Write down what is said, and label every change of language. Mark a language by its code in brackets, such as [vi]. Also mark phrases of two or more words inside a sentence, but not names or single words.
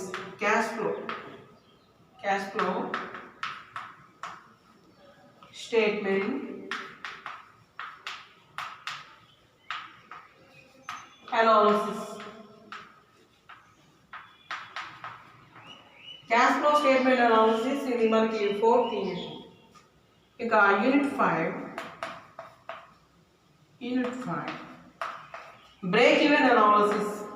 [en] cash flow statement analysis. cash flow statement analysis [te] ఇది మనకి 4th యూనిట్. ఇక యూనిట్ 5 [en] break even analysis.